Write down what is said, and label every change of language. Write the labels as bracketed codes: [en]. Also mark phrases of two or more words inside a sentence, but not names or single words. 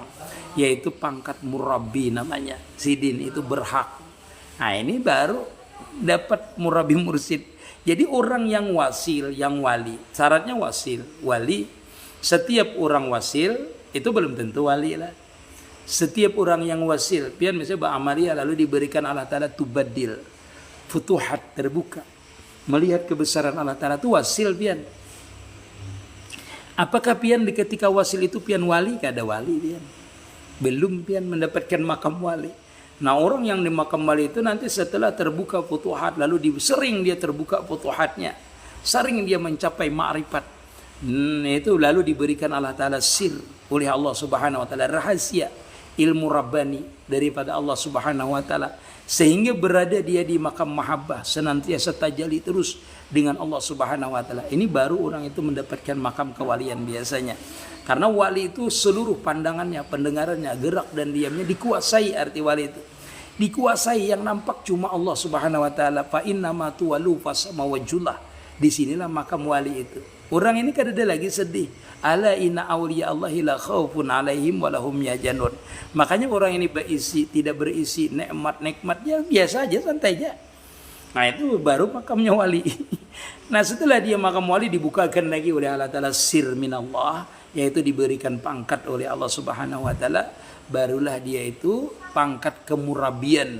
[id] Yaitu pangkat murabbi namanya. Sidin itu berhak. Nah ini baru dapat murabbi mursyid. Jadi orang yang wasil, yang wali. Syaratnya wasil, wali. Setiap orang wasil itu belum tentu wali lah. Setiap orang yang wasil, pian misalnya ba'amaliyah lalu diberikan [ar] الله تعالى [id] tubadil. Futuhat terbuka. Melihat kebesaran [ar] الله تعالى [id] itu wasil pian. Apakah pian di ketika wasil itu pian wali? [bjn] Kada wali pian. [id] Belum pian mendapatkan makam wali. Nah orang yang di makam wali itu nanti setelah terbuka futuhat. Lalu sering dia terbuka futuhatnya. Sering dia mencapai ma'rifat. Itu lalu diberikan [ar] الله تعالى [id] sir oleh [ar] الله سبحانه وتعالى. [id] Rahasia ilmu Rabbani daripada [ar] الله سبحانه وتعالى. [id] Sehingga berada dia di makam mahabbah. Senantiasa tajalli terus dengan [ar] الله سبحانه وتعالى. [id] Ini baru orang itu mendapatkan makam kewalian biasanya. Karena wali itu seluruh pandangannya, pendengarannya, gerak dan diamnya dikuasai arti wali itu. Dikuasai yang nampak cuma [ar] الله سبحانه وتعالى. فأينما تولوا فثم وجه الله. [id] Disinilah makam wali itu. Orang ini kada ada lagi sedih. [ar] ألا إن أولياء الله لا خوف عليهم ولا هم يحزنون. [id] Makanya orang ini tidak berisi nikmat-nikmat ya biasa aja, santai aja. Nah itu baru makamnya wali. Nah setelah dia makam wali dibukakan lagi oleh [ar] الله تعالى سر من الله. [id] Yaitu diberikan pangkat oleh [ar] الله سبحانه وتعالى. [id] Barulah dia itu pangkat kemurabian.